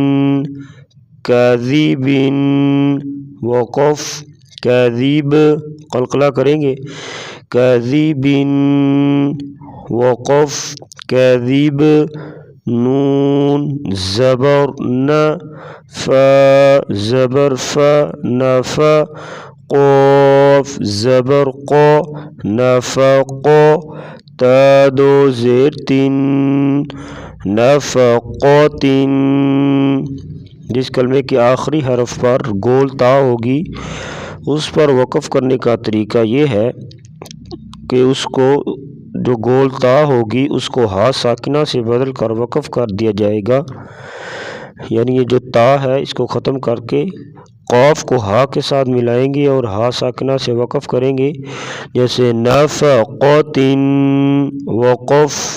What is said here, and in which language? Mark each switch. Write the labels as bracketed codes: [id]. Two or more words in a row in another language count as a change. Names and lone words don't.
[ur] کاذب وقف کاذب قلقلہ کریں گے کاذب وقف کاذب نون زبر ن فا زبر فا نفا قاف زبر قا نفق تا دو زیر تن نفقات جس کلمے کے آخری حرف پر گول تا ہوگی اس پر وقف کرنے کا طریقہ یہ ہے کہ اس کو جو گول تا ہوگی اس کو ہا ساکنہ سے بدل کر وقف کر دیا جائے گا، یعنی یہ جو تا ہے اس کو ختم کر کے قاف کو ہا کے ساتھ ملائیں گے اور ہا ساکنہ سے وقف کریں گے، جیسے نفقات وقف